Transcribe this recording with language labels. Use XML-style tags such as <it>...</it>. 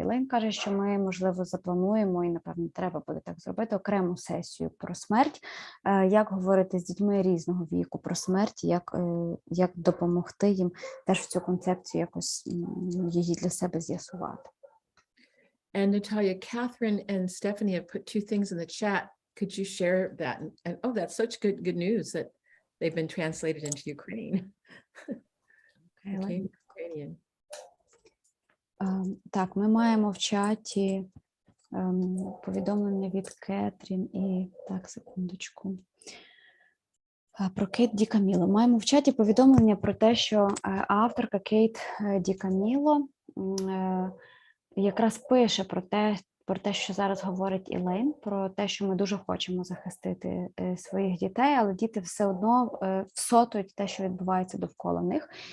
<uk>Елейн каже, що ми, можливо, заплануємо, і, напевно, треба буде так зробити, окрему сесію про смерть, як говорити з дітьми різного віку про смерть, як допомогти їм теж в цю концепцію якось її для себе з'ясувати.</uk> <en>And Natalia, Catherine and Stephanie have put 2 things in the chat. Could you share that? And oh, that's such good news that they've been translated into Ukraine. Okay, Ukrainian.</en> <uk>Так, ми маємо в чаті повідомлення від Кетрін і, так, секундочку, про Кейт Ді Каміло. Маємо в чаті повідомлення про те, що авторка Кейт Ді Каміло якраз пише про те, що зараз говорить Елейн, про те, що ми дуже хочемо захистити своїх дітей, але діти все одно всотують те, що відбувається довкола них,</uk>